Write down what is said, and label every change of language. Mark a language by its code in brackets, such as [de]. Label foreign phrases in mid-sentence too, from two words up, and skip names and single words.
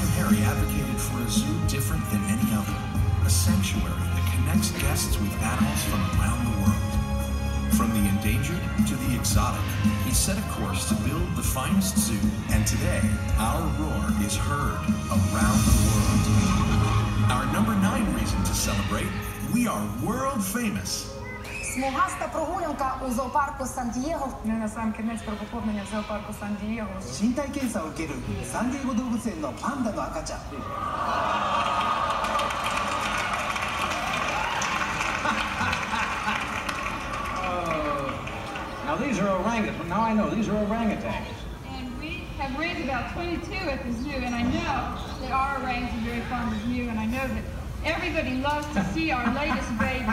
[en] Harry advocated for a zoo different than any other, a sanctuary that connects guests with animals from around the world. From the endangered to the exotic, he set a course to build the finest zoo, and today, our roar is heard around the world. Our number 9 reason to celebrate, we are world famous. [uk] Смугаста прогулянка у зоопарку Сан-Дієго. Насамкінець про поповнення в зоопарку Сан-Дієго. [ja] 身体検査を受けるサンディエゴ動物園のパンダの赤ちゃん。 [en] Now these are orangutans. Now I know these are orangutans. And we have raised about 22 at the zoo, and I know that our orangs are very fond of you, and I know that everybody loves to see our latest babies.